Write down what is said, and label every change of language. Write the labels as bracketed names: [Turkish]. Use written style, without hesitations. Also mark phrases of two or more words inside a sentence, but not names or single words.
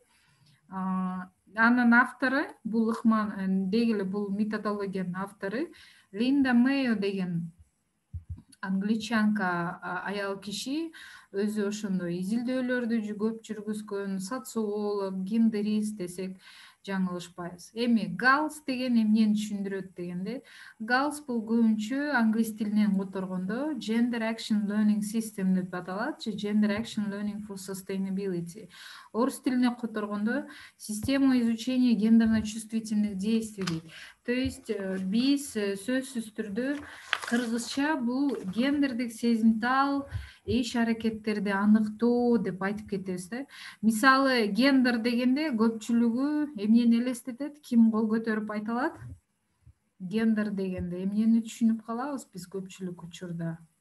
[Kyrgyz] Анын автору, бул ыкман деги эле бул методологиянын автору Линда Мэйо деген англичанка аял киши өзү ошондой изилдөөлөрдү көп жүргүзгөн социолог, гендерист десек жаңылышпайбыз. Эми галс деген эмнени түшүндүрөт дегенде, галс бул көбүнчө англис тилинен которгондо [English] Gender Action Learning System [Kyrgyz] деп аталат, же [English] Gender Action Learning for Sustainability. [Kyrgyz] Орус тилине которгондо [Russian] система изучения гендерно-чувствительных действий [Kyrgyz] дейт. [Russian] То есть [Kyrgyz] биз сөзсүз түрдө кыргызча бул гендердик сезимтал иш аракеттерди аныктоо деп айтып кетебиз да. Мисалы гендер дегенде көпчүлүгү эмнени элестетет, ким кол көтөрүп айта алат? Гендер дегенде эмнени түшүнүп калабыз биз көпчүлүк учурда?